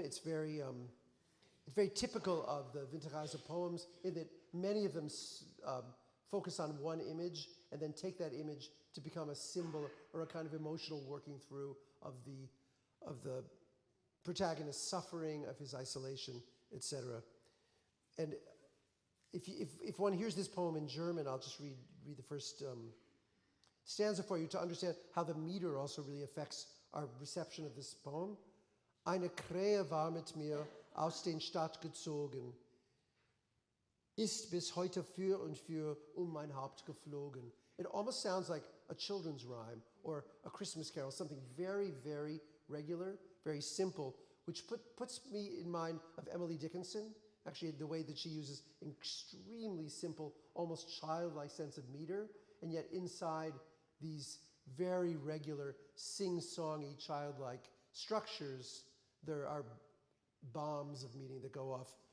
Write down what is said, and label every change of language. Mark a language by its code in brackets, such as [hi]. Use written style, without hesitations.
[en] It's very typical of the Winterreise poems in that many of them focus on one image and then take that image to become a symbol or a kind of emotional working through of the protagonist's suffering, of his isolation, etc. And if one hears this poem in German, I'll just read the first stanza for you to understand how the meter also really affects our reception of this poem. [de] Eine Krähe war mit mir aus den Stadt gezogen, ist bis heute für und für mein Haupt geflogen. [en] It almost sounds like a children's rhyme or a Christmas carol, something very, very regular, very simple, which puts me in mind of Emily Dickinson, actually the way that she uses an extremely simple, almost childlike sense of meter, and yet inside these very regular, sing-songy, childlike structures, there are bombs of meaning that go off.